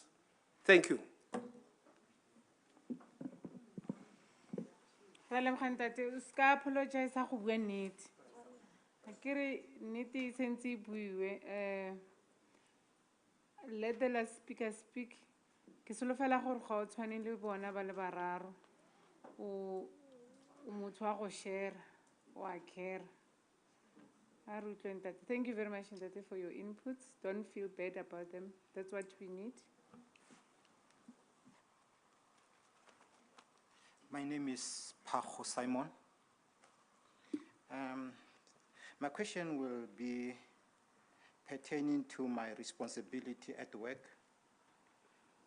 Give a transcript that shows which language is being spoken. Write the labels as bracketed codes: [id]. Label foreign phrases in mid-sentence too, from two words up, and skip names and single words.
[en] Thank you. Apologize let the last speaker speak. [tn] Ke solofela gore ga o tshwane le bona ba le bararo o motho wa go share wa care. [en] Thank you very much Ntate for your inputs. Don't feel bad about them. That's what we need. My name is Pacho Simon. My question will be pertaining to my responsibility at work.